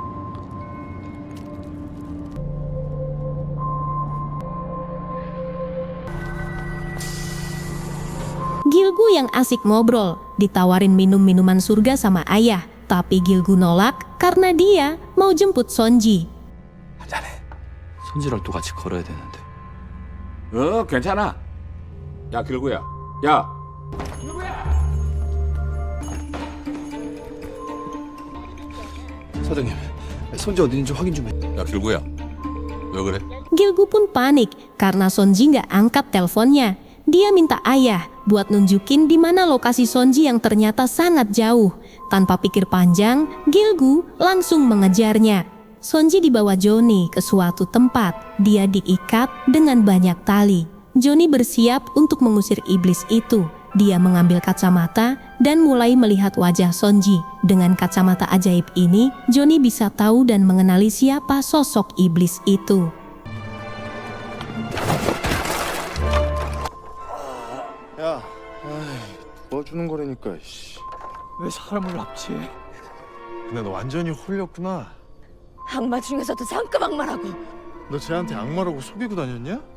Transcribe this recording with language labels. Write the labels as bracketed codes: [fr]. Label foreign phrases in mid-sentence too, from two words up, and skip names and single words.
[id] Gilgu yang asik ngobrol, ditawarin minum-minuman surga sama ayah. Tapi Gilgu nolak karena dia mau jemput Sonji. [ko] 한잔해. 손지랑 또 같이 걸어야 되는데. 괜찮아. 야, 길구야. 야. 사장님, 손지 어디 있는지 확인 좀 해. 야, 길구야. 왜 그래? [id] Gilgu pun panik karena Sonji nggak angkat teleponnya. Dia minta ayah buat nunjukin di mana lokasi Sonji yang ternyata sangat jauh. Tanpa pikir panjang, Gilgu langsung mengejarnya. Sonji dibawa Johnny ke suatu tempat. Dia diikat dengan banyak tali. Johnny bersiap untuk mengusir iblis itu. Dia mengambil kacamata dan mulai melihat wajah Sonji. Dengan kacamata ajaib ini, Johnny bisa tahu dan mengenali siapa sosok iblis itu. [ko] 야, 도와주는 거라니까. 씨. 왜 사람을 납치해? 근데 너 완전히 홀렸구나. 악마 중에서도 상급 악마라고. 너 쟤한테 악마라고 속이고 다녔냐?